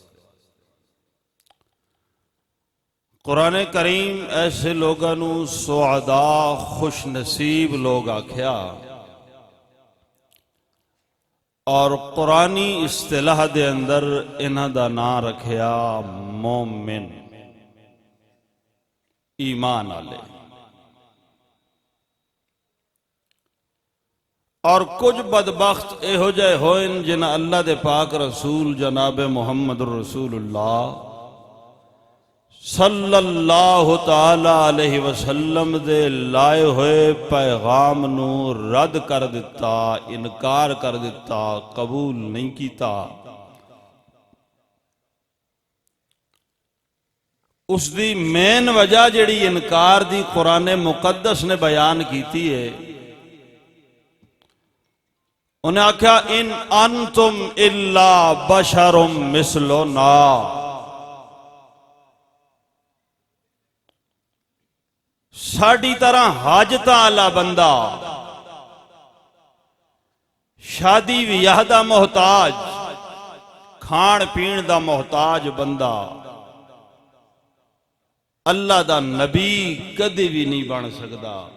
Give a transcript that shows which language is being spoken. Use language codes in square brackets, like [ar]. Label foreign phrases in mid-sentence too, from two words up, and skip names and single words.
[pa] قرآن کریم ایسے لوگوں نوں سعدا خوش نصیب لوگ آکھیا اور قرآنی اصطلاح دے اندر انہاں دا ناں رکھیا مومن، ایمان والے. اور کجھ بدبخت ایہو جئے ہوئین جنہیں اللہ دے پاک رسول جناب محمد رسول اللہ [ar] صلى الله تعالى عليه وسلم [pa] دے لائے ہوئے پیغام نوں رد کر دتا، انکار کر دتا، قبول نہیں کیا. اسکی مین وجہ جیہڑی انکار دی قرآن مقدس نے بیان کی ہے، انہیں آکھیا [ar] إن أنتم إلا بشر مثلنا, [pa] ساڈی طرح حاجتاں آلا بندہ، شادی ویاہ دا محتاج، کھان پین دا محتاج بندہ اللہ دا نبی کدی بھی نہیں بن سکتا.